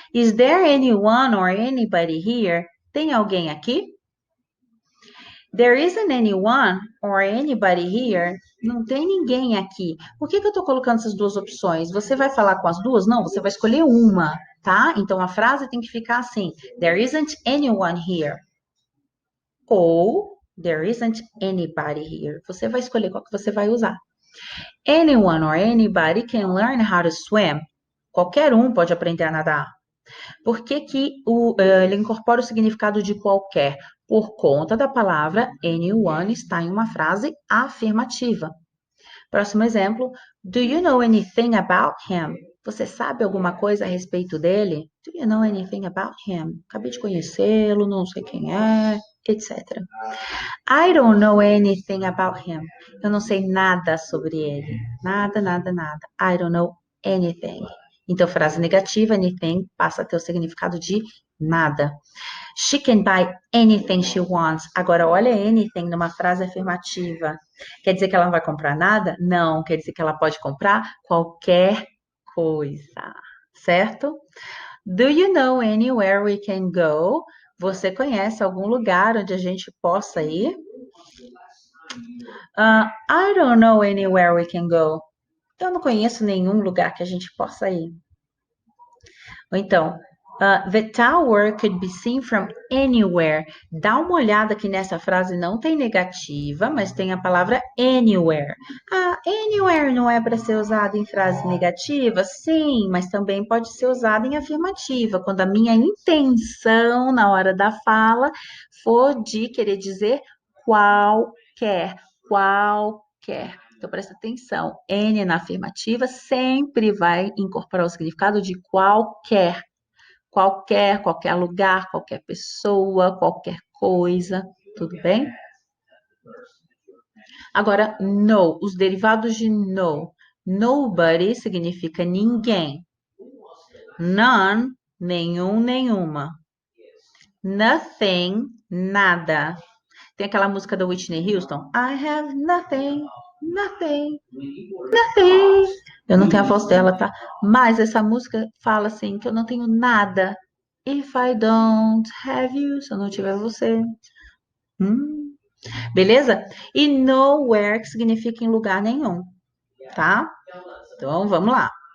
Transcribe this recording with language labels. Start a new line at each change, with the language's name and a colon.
English: Is there anyone or anybody here?
Portuguese: Tem alguém aqui?
English: There isn't anyone or anybody here.
Portuguese: Não tem ninguém aqui. Por que eu estou colocando essas duas opções? Você vai falar com as duas? Não, você vai escolher uma, tá? Então a frase tem que ficar assim:
English: There isn't anyone here. Ou There isn't anybody here.
Portuguese: Você vai escolher qual que você vai usar.
English: Anyone or anybody can learn how to swim.
Portuguese: Qualquer um pode aprender a nadar. Por que ele incorpora o significado de qualquer? Por conta da palavra anyone está em uma frase afirmativa. Próximo exemplo.
English: Do you know anything about him?
Portuguese: Você sabe alguma coisa a respeito dele?
English: Do you know anything about him?
Portuguese: Acabei de conhecê-lo, não sei quem é, etc.
English: I don't know anything about him.
Portuguese: Eu não sei nada sobre ele. Nada, nada, nada.
English: I don't know anything.
Portuguese: Então, frase negativa, anything, passa a ter o significado de nada.
English: She can buy anything she wants.
Portuguese: Agora, olha anything numa frase afirmativa. Quer dizer que ela não vai comprar nada? Não, quer dizer que ela pode comprar qualquer coisa, certo?
English: Do you know anywhere we can go?
Portuguese: Você conhece algum lugar onde a gente possa ir?
English: I don't know anywhere we can go.
Portuguese: Eu não conheço nenhum lugar que a gente possa ir. Ou então,
English: the tower could be seen from anywhere.
Portuguese: Dá uma olhada que nessa frase não tem negativa, mas tem a palavra anywhere. Anywhere não é para ser usado em frase negativa? Sim, mas também pode ser usado em afirmativa, quando a minha intenção na hora da fala for de querer dizer qualquer, qualquer. Então, presta atenção. N na afirmativa sempre vai incorporar o significado de qualquer. Qualquer lugar, qualquer pessoa, qualquer coisa. Tudo bem? Agora, no. Os derivados de no. Nobody significa ninguém. None, nenhum, nenhuma. Nothing, nada. Tem aquela música da Whitney Houston.
English: I have nothing, nothing, nothing.
Portuguese: Eu não tenho a voz dela, tá? Mas essa música fala assim que eu não tenho nada.
English: If I don't have you,
Portuguese: se eu não tiver você. Beleza? E nowhere, que significa em lugar nenhum, tá? Então, vamos lá.